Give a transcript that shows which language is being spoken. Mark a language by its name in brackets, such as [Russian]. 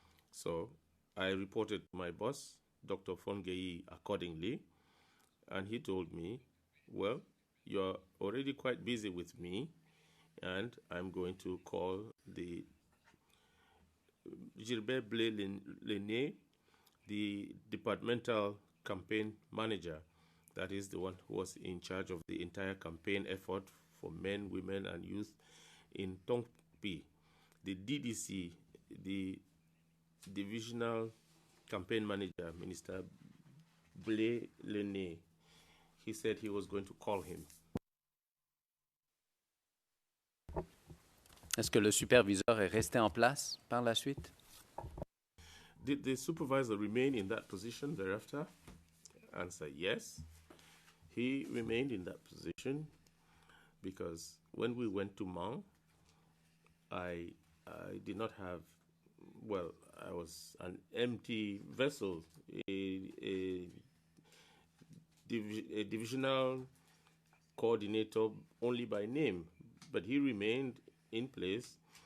[English] So I reported to my boss, Dr. Franck Guei, accordingly, and he told me, well, you're already quite busy with me, and I'm going to call the Gilbert Blé-Lenné, the departmental campaign manager, that is the one who was in charge of the entire campaign effort for men, women, and youth in Tongpi. The DDC, the divisional campaign manager, Minister Blé-Lenné, he said he was going to call him. [French] est-ce que le superviseur est resté en place par la suite? [English] Did the supervisor remain in that position thereafter? Answer, yes. He remained in that position because when we went to Mang, I did not have, well, I was an empty vessel, a divisional coordinator only by name, but he remained in place.